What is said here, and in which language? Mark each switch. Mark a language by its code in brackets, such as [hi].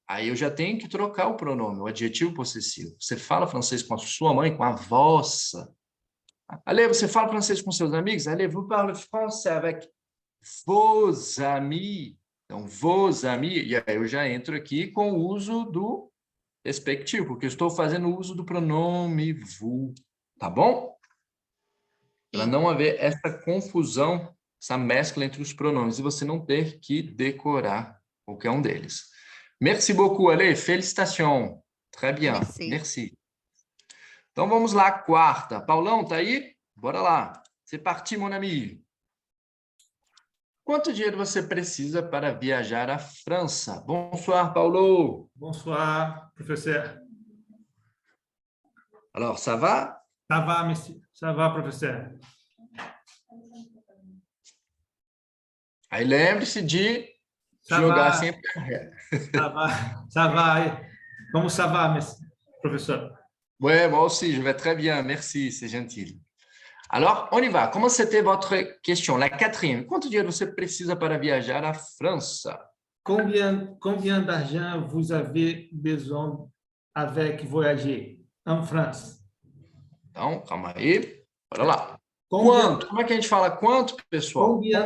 [pt] Aí eu já tenho que trocar o pronome, o adjetivo possessivo. Você fala francês com a sua mãe, com a vossa. Ale, você fala francês com seus amigos? [fr] Ale, vous parlez français avec vos amis? [pt] Então, vos amis, e aí eu já entro aqui com o uso do respectivo, porque eu estou fazendo uso do pronome vous, tá bom? Para não haver essa confusão, essa mescla entre os pronomes, e você não ter que decorar qualquer um deles. [fr] Merci beaucoup, Ale. Félicitations. Très bien. Merci. [pt] Então, vamos lá, quarta. Paulão, tá aí? Bora lá. [fr] C'est parti, mon ami. [pt] Quanto dinheiro você precisa para viajar à França? [fr] Bonsoir, Paulo. Bonsoir, professeur. Alors, ça va? Ça va, monsieur. Ça va, professeur. [pt] Aí lembre-se de jogar sempre. [fr] Ça va. Comment ça va, monsieur, professeur? Oui, moi aussi, je vais très bien. Merci, c'est gentil. Alors, on y va. Comment c'était votre question? La quatrième. [pt] Quanto dinheiro você precisa para viajar à França? [fr] Combien d'argent vous avez besoin avec voyager en France? [pt] Então, calma aí. Bora lá. Quanto? Como é que a gente fala quanto, pessoal?